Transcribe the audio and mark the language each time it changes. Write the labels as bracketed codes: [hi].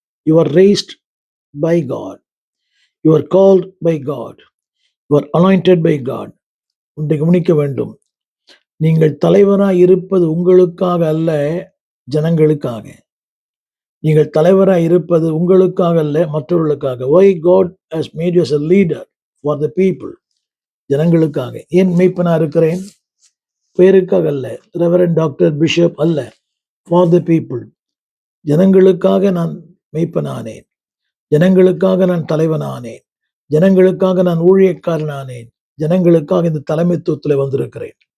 [en] You are raised by God, you are called by God, you are anointed by God. [ta] ஒன்றை கவனிக்க வேண்டும், நீங்கள் தலைவராய் இருப்பது உங்களுக்காக அல்ல, ஜனங்களுக்காக. நீங்கள் தலைவராய் இருப்பது உங்களுக்காக அல்ல, மற்றவர்களுக்காக. [en] Why God has made you as a leader for the people? [ta] ஜனங்களுக்காக. ஏன் மெய்ப்பனா இருக்கிறேன்? பேருக்காக அல்ல, ரெவரண்ட் டாக்டர் பிஷப் அல்ல, [en] for the people. [ta] ஜனங்களுக்காக நான் மெய்ப்பனானேன், ஜனங்களுக்காக நான் தலைவனானேன், ஜனங்களுக்காக நான் ஊழியக்காரனானேன், ஜனங்களுக்காக இந்த தலைமைத்துவத்தில் வந்திருக்கிறேன்.